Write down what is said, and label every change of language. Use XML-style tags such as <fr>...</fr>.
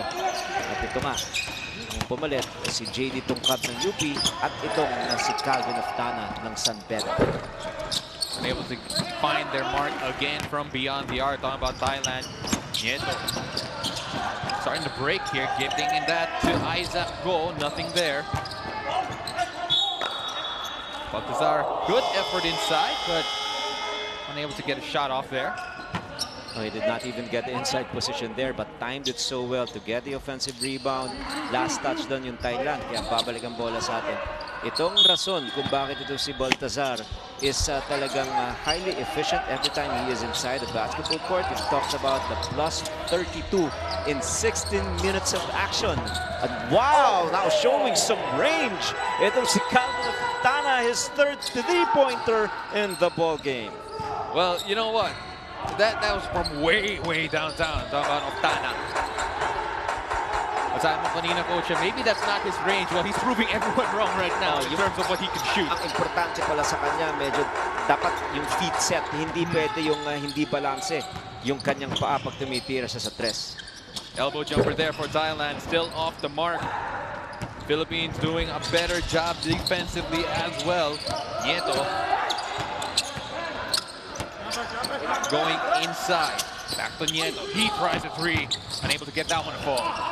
<tl>At ito nga, ang pumalit si JD Tungkab ng UP at itong si Calvin Oftana ng San Pedro.</tl> <en>Unable to find their mark again from beyond the arc. Talking about Thailand, Nieto starting to break here, giving in that to Isaac Go. Nothing there. Baltazar, good effort inside, but unable to get a shot off there. Oh, he did not even get the inside position there, but timed it so well to get the offensive rebound. Last touch</en> <tl>doon yung Thailand, kaya babalik ang bola sa atin. Itong rason kung bakit ito si Baltazar is talagang</tl> <en>highly efficient every time he is inside the basketball court. He talks about the plus 32 in 16 minutes of action. And wow, now showing some range.</en> <tl>Itong si</tl> <en>Calvin Oftana, his third three-pointer in the ball game. Well, you know what? That was from way downtown. Talking about Oftana.</en> <tl>Sabi mo kanina,</tl> <en>coach, maybe that's not his range. Well, he's proving everyone wrong right now in terms of what he can shoot.</en> <tl>Ang importante pala sa kanya, medyo dapat yung</tl> <en>feet set.</en> <tl>Hindi pwede yung hindi balanse yung kanyang paa pag tumitira siya sa tres.</tl> <en>Elbow jumper there for Thailand, still off the mark. Philippines doing a better job defensively as well. Nieto going inside. Back to Nieto. He tries a three. Unable to get that one to fall.</en>